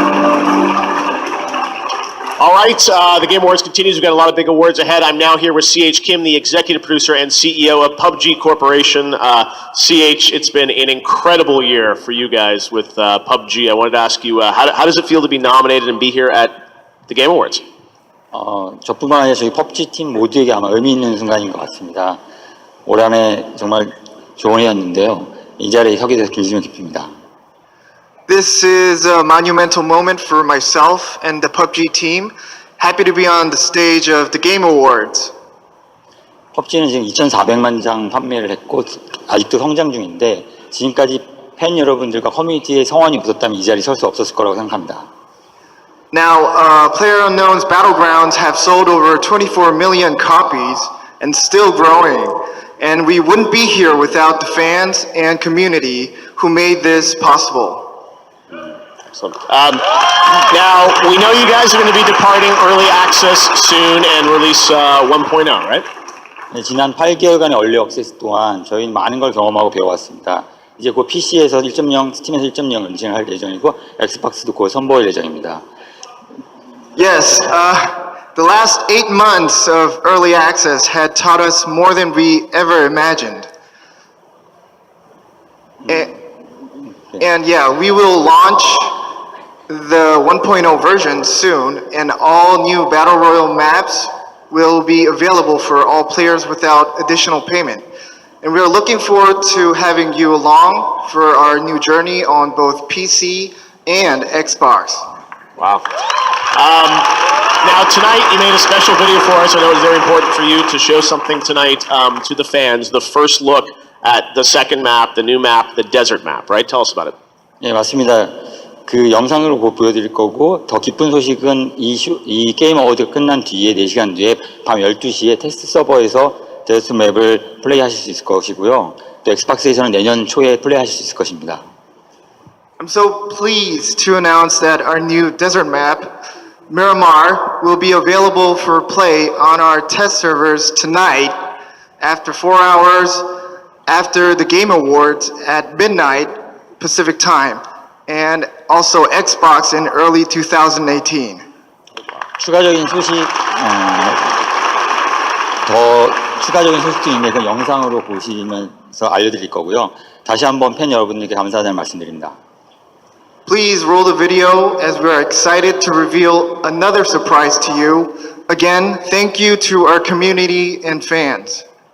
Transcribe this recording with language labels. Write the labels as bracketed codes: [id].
[en] All right, the Game Awards continues. We've got a lot of big awards ahead. I'm now here with CH Kim, the executive producer and CEO of PUBG Corporation. CH, it's been an incredible year for you guys with PUBG. I wanted to ask you, how does it feel to be nominated and be here at the Game Awards? [ko] 저뿐만 아니라 저희 PUBG 팀 모두에게 아마 의미 있는 순간인 것 같습니다. 올 한해 정말 좋은 해였는데요. 이 자리에 서게 돼서 진심을 기쁩니다. [en] This is a monumental moment for myself and the PUBG team. Happy to be on the stage of the Game Awards. [ko] PUBG는 지금 2,400만 장 판매를 했고 아직도 성장 중인데 지금까지 팬 여러분들과 커뮤니티의 성원이 없었다면 이 자리에 설 수 없었을 거라고 생각합니다. [en] Now, PlayerUnknown's Battlegrounds have sold over 24 million copies and still growing. And we wouldn't be here without the fans and community who made this possible. Now, we know you guys are going to be departing early access soon and release 1.0, right? [ko] 네, 지난 8개월간의 얼리 액세스 동안 저희는 많은 걸 경험하고 배워왔습니다. 이제 곧 PC에서 1.0, 스팀에서 1.0 런칭할 예정이고 엑스박스도 곧 선보일 예정입니다. [en] Yes, the last 8 months of early access had taught us more than we ever imagined. And yeah, we will launch the 1.0 version soon, and all new Battle Royale maps will be available for all players without additional payment. And we are looking forward to having you along for our new journey on both PC and Xbox. Wow. Now, tonight you made a special video for us. I know it was very important for you to show something tonight to the fans. The first look at the second map, the new map, the desert map, right? Tell us about it. [ko] 네, 맞습니다. 그 영상으로 보여드릴 거고 더 기쁜 소식은 이 게임 어워드가 끝난 뒤에 4시간 뒤에 밤 12시에 테스트 서버에서 데스트 맵을 플레이하실 수 있을 것이고요. 또 엑스박스에서는 내년 초에 플레이하실 수 있을 것입니다. [en] I'm so pleased to announce that our new desert map, Miramar, will be available for play on our test servers tonight after 4 hours after the Game Awards at midnight Pacific time, and also Xbox in early 2018. [ko] 추가적인 소식, 더 추가적인 소식도 있는데 그 영상으로 보시면서 알려드릴 거고요. 다시 한번 팬 여러분들께 감사하다는 말씀드립니다. [en] Please roll the video as we are excited to reveal another surprise to you. Again, thank you to our community and fans.